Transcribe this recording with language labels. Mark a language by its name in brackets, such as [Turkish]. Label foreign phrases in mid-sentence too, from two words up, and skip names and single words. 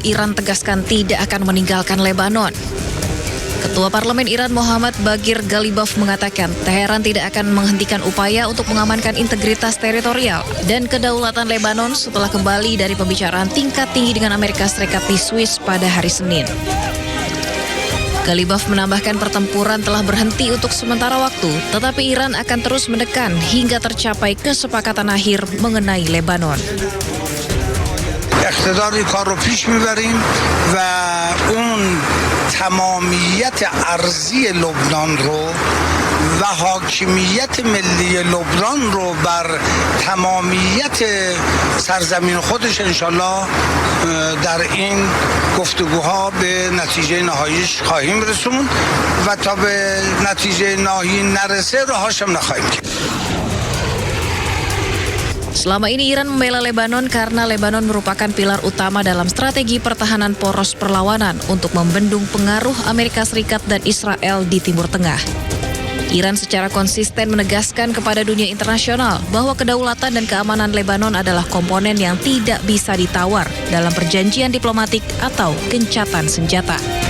[Indonesian] Iran tegaskan tidak akan meninggalkan Lebanon. Ketua Parlemen Iran Muhammad Baghir Ghalibaf mengatakan Teheran tidak akan menghentikan upaya untuk mengamankan integritas teritorial dan kedaulatan Lebanon setelah kembali dari pembicaraan tingkat tinggi dengan Amerika Serikat di Swiss pada hari Senin. Ghalibaf menambahkan pertempuran telah berhenti untuk sementara waktu, tetapi Iran akan terus menekan hingga tercapai kesepakatan akhir mengenai Lebanon. [Persian] اقتدار کار رو پیش میبریم و اون تمامیت ارضی لبنان رو و حاکمیت ملی لبنان رو بر تمامیت سرزمین خودش انشالله در این گفتگوها به نتیجه نهاییش خواهیم رسوند و تا به نتیجه نهایی نرسه راهاشم نخواهیم کرد. [Indonesian] Selama ini Iran membela Lebanon karena Lebanon merupakan pilar utama dalam strategi pertahanan poros perlawanan untuk membendung pengaruh Amerika Serikat dan Israel di Timur Tengah. Iran secara konsisten menegaskan kepada dunia internasional bahwa kedaulatan dan keamanan Lebanon adalah komponen yang tidak bisa ditawar dalam perjanjian diplomatik atau gencatan senjata.